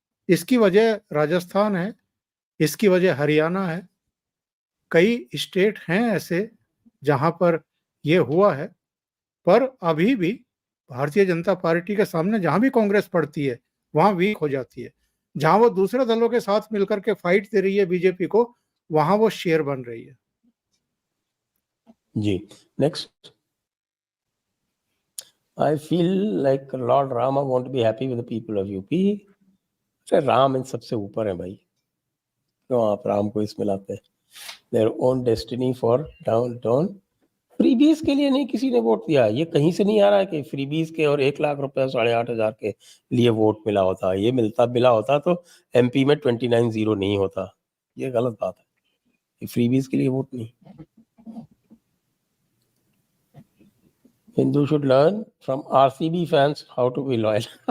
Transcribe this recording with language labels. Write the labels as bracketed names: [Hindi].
[Hindi] इसकी वजह राजस्थान है, इसकी वजह हरियाणा है, कई स्टेट हैं ऐसे जहां पर ये हुआ है। पर अभी भी भारतीय जनता पार्टी के सामने जहां भी कांग्रेस पड़ती है वहां वीक हो जाती है। जहां वो दूसरे दलों के साथ मिलकर के फाइट दे रही है बीजेपी को, वहां वो शेर बन रही है। जी, next. [English] I feel like Lord Rama won't be happy with the people of UP. [Hindi] Ram इन सबसे ऊपर है भाई, क्यों आप राम को इसमें लाते हैं? [English] their own destiny for downtown. [Hindi] Freebies के लिए नहीं किसी ने वोट दिया, ये कहीं से नहीं आ रहा है कि फ्रीबीज के और 1 लाख रुपए 8,500 के लिए वोट मिला होता। ये मिला होता तो एमपी में 29-0 नहीं होता। ये गलत बात है, ये फ्रीबीज के लिए वोट नहीं। [English] Hindu should learn from RCB fans how to be loyal.